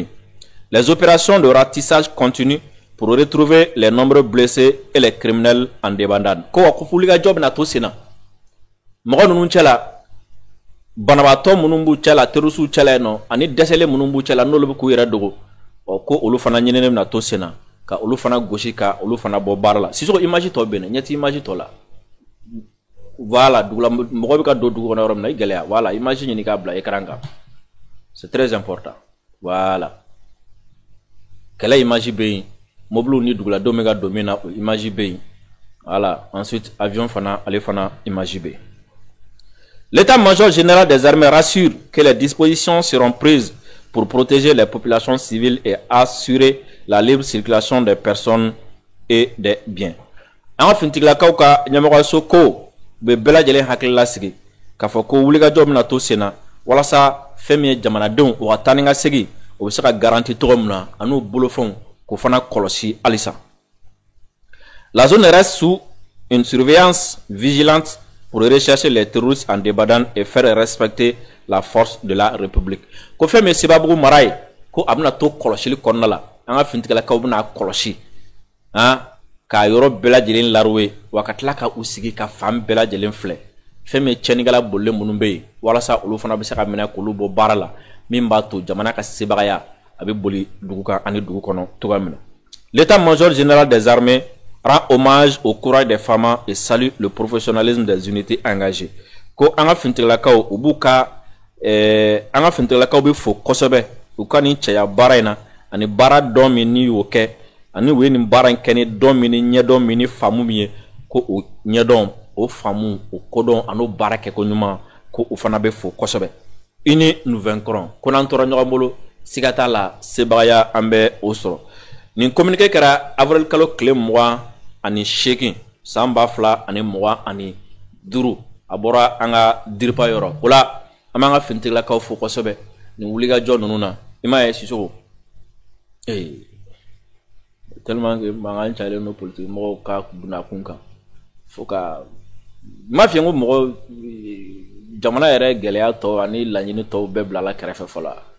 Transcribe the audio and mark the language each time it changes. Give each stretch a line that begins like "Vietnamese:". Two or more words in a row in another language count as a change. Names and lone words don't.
French: Les opérations de ratissage continuent pour retrouver les nombreux blessés et les criminels en débandade.
Bambara: Ko wa kufuli ka job na to sena. Mɔgɔ ninnu cɛla banabaatɔ minnu b'u cɛla terroriste cɛla no ani dɛsɛlen minnu b'u cɛla n'olu bɛ k'u yɛrɛ dogo. Ko olu fana ɲinini na to sena ka olu fana gosi ka olu fana bɔ baara la. Sisoko image tɔ bɛ ne ɲɛti image tɔ la. Voilà, dugula mɔgɔ bɛ ka don dugu kɔnɔ yɔrɔ min na i gɛlɛya. Voilà, image ɲini k'a bila écran kan.
French: C'est très important. Voilà.
Bambara: Kɛlɛ image bɛ yen. Mobile ni dugula dɔ min ka don min na o image bɛ yen. Voilà, ensuite avion fana ale fana image bɛ yen.
French: L'état-major général des armées rassure que les dispositions seront prises pour protéger les populations civiles et assurer la libre circulation des personnes et des biens.
Bambara: An ka finitigilakaw ka ɲɛmɔgɔso ko bɛ bɛɛ lajɛlen hakili lasigi k'a fɔ ko wulikajɔ bɛna to sen na walasa fɛn min ye jamanadenw u ka taa ni ka segin o bɛ se ka garanti cogo min na a n'u bolofɛnw k'o fana kɔlɔsi halisa.
French: La zone reste sous une surveillance vigilante pour rechercher les terroristes en débandade et faire respecter la force de la République.
Bambara: Ko fɛn min ye Sebabougou mara ye ko a bɛna to kɔlɔsili kɔnɔna la an ka finitigilakaw bɛna kɔlɔsi k'a yɔrɔ bɛɛ lajɛlen laroué wa ka tila ka u sigi ka fan bɛɛ lajɛlen filɛ fɛn min ye tiɲɛnikɛla bolilen minnu bɛ yen walasa olu fana bɛ se ka minɛ k'olu bɔ baara la min b'a to jamana ka sebagaya a bɛ boli dugu kan ani dugu kɔnɔ cogoya min na.
French: L'état-major général des armées rend hommage au courage des femmes et salue le professionnalisme des unités engagées.
Bambara: Ko an ka finitigilakaw u b'u ka an ka finitigilakaw bɛ fo kosɛbɛ u ka nin cɛya baara in na ani baara dɔn min ni y'o kɛ ani u ye nin baara in kɛ ni dɔn min ni ɲɛdɔn min ni faamu min ye ko o ɲɛdɔn o faamu o kodɔn ani o baara kɛko ɲuman ko u fana bɛ fo kosɛbɛ.
French: Unis nous vaincrons
Bambara: ko n'an tora ɲɔgɔn bolo siga t'a la sebagaya an bɛ o sɔrɔ. Nin communiqué kɛra avril kalo tile 28 san 2025 a bɔra an ka diripa yɔrɔ o la an b'an ka finitigilakaw fo kosɛbɛ nin wulikajɔ ninnu na i m'a ye Sisoko
French: tellement que
Bambara: mankan cayalen no politique mɔgɔw ka buna kun kan fo ka ma fiyɛ ko mɔgɔ jamana yɛrɛ gɛlɛya tɔw ani laɲini tɔw bɛɛ bila la kɛrɛfɛ fɔlɔ